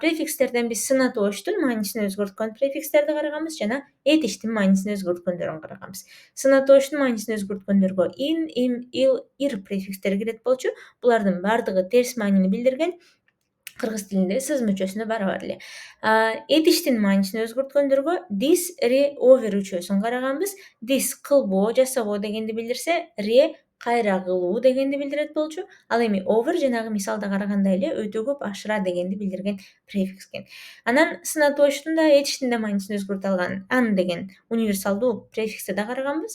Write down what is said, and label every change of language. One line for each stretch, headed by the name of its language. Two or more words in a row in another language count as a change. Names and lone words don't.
Kyrgyz: Префикстерден биз сын атоочтун маанисин өзгөрткөн префикстерди караганбыз жана этиштин маанисин өзгөрткөндөрүн караганбыз. Сын атоочтун маанисин өзгөрткөндөргө in, im, il, ir префикстери кирет болчу. Булардын бардыгы терс маанини билдирген. Кыргыз тилинде сыз мүчөсүнө барабар эле. Этиштин маанисин өзгөрткөндөргө this, re, over үчөөсүн караганбыз. This кылбоо, жасабоо дегенди билдирсе, re кайра кылуу дегенди билдирет болчу. Ал эми over жанагы мисалда карагандай эле өтө көп ашыра дегенди билдирген префикс экен. Анан сын атоочтун да этиштин да маанисин өзгөртө алган an деген универсалдуу префиксти да караганбыз.